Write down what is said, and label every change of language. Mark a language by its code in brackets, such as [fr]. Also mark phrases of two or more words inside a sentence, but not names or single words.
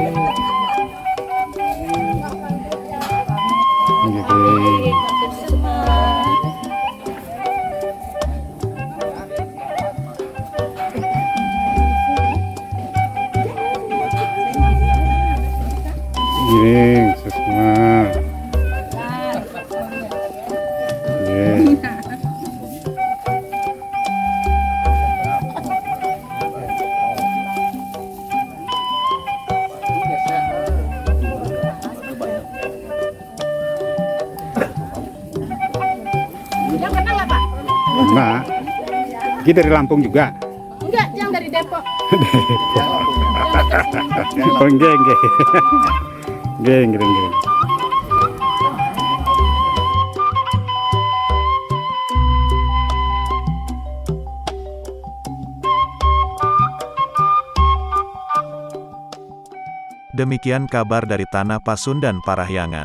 [id] Giring. Giring, semua. Giring. Yang kenal nggak Pak? Nah, kita dari Lampung juga. Enggak, yang dari Depok. [jv] Oh, nggih, nggih. Nggih, nggih, nggih. [id] Demikian kabar dari Tanah Pasundan Parahyangan.